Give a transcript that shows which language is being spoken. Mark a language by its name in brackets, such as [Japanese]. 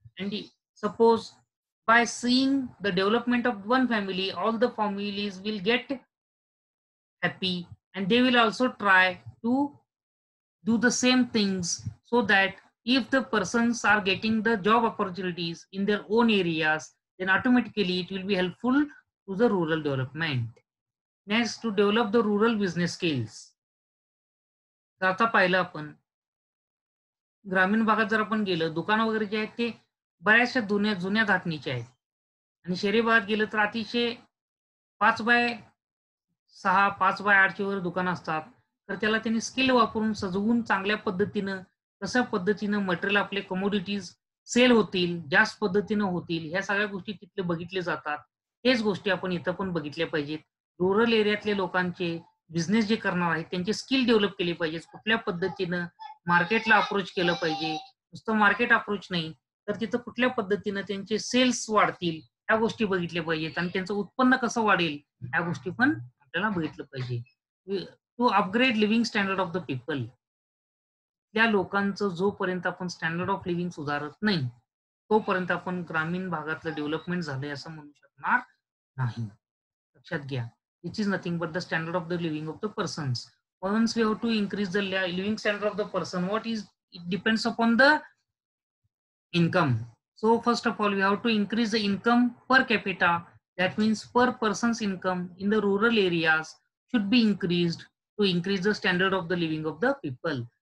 [English] And suppose by seeing the development of one family, all the families will get happy and they will also try to do the same things, so that if the persons are getting the job opportunities in their own areas, then automatically it will be helpful to the rural development. Next, to develop the rural business skills. [Marathi] तर आता पाहिलं आपण ग्रामीण भागात जर आपण गेलं, दुकानं वगैरे जे आहेत ते बऱ्याचशा जुन्या जुन्या धाटणीचे आहेत आणि शहरी भागात गेलं तर अतिशय 5x6, 5x8ची वगैरे दुकानं असतात. तर त्याला त्यांनी स्किल वापरून सजवून चांगल्या पद्धतीनं, कशा पद्धतीनं मटेरियल आपले कमोडिटीज सेल होतील, जास्त पद्धतीनं होतील, ह्या सगळ्या गोष्टी तिथले बघितले जातात. हेच गोष्टी आपण इथं पण बघितल्या पाहिजेत. रुरल एरियातले लोकांचे बिझनेस जे करणार आहेत त्यांचे स्किल डेव्हलप केले पाहिजेत. कुठल्या पद्धतीनं मार्केटला अप्रोच केलं पाहिजे. नुसतं मार्केट अप्रोच नाही, तर तिथं कुठल्या पद्धतीनं त्यांचे सेल्स वाढतील, ह्या गोष्टी बघितल्या पाहिजेत आणि त्यांचं उत्पन्न कसं वाढेल, ह्या गोष्टी पण आपल्याला बघितलं पाहिजे. [English] To upgrade living standard of the people. [Marathi] त्या लोकांचं जोपर्यंत आपण स्टँडर्ड ऑफ लिव्हिंग सुधारत नाही, तोपर्यंत आपण ग्रामीण भागातलं डेव्हलपमेंट झालंय असं म्हणू शकणार नाही. लक्षात घ्या. [English] Which is nothing but the standard of the living of the persons. Once we have to increase the living standard of the person, it depends upon the income. So first of all, we have to increase the income per capita. That means per person's income in the rural areas should be increased to increase the standard of the living of the people.